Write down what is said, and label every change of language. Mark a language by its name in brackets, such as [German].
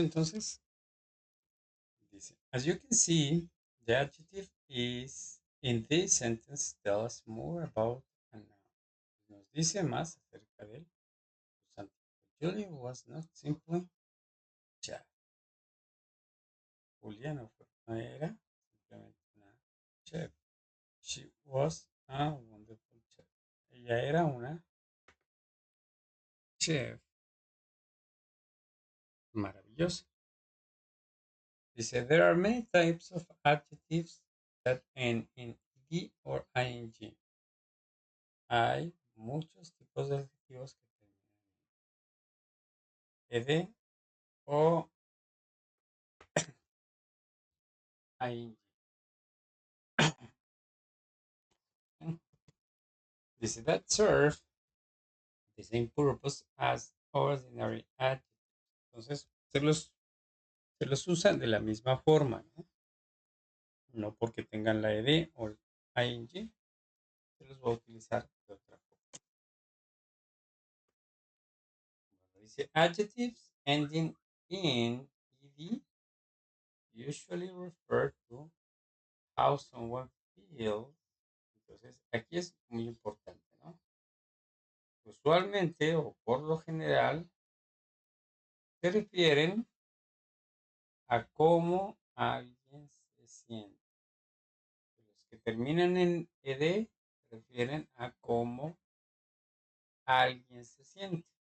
[Spanish] Entonces, dice, [English] as you can see, the adjective is in this sentence tell us more about a noun. [Spanish] Nos dice más acerca del sustantivo. [English] Julia was not simply chat. [Spanish] Julia no era simplemente una chef. [English] She was a wonderful chef. [Spanish] Ella era una chef maravillosa. [English] Dice, there are many types of adjectives that end in ed or ing. [Spanish] Hay muchos tipos de adjetivos que terminan en ed o ing. [English] Dice, that serve the same purpose as ordinary adjectives. [Spanish] Entonces, se los usan de la misma forma, ¿no? No porque tengan la ed o el ing, se los va a utilizar de otra forma. Bueno, dice, [English] adjectives ending in ed usually refer to how someone feels. [Spanish] Entonces, aquí es muy importante, ¿no? Usualmente o por lo general se refieren a cómo alguien se siente. Los que terminan en ed se refieren a cómo alguien se siente.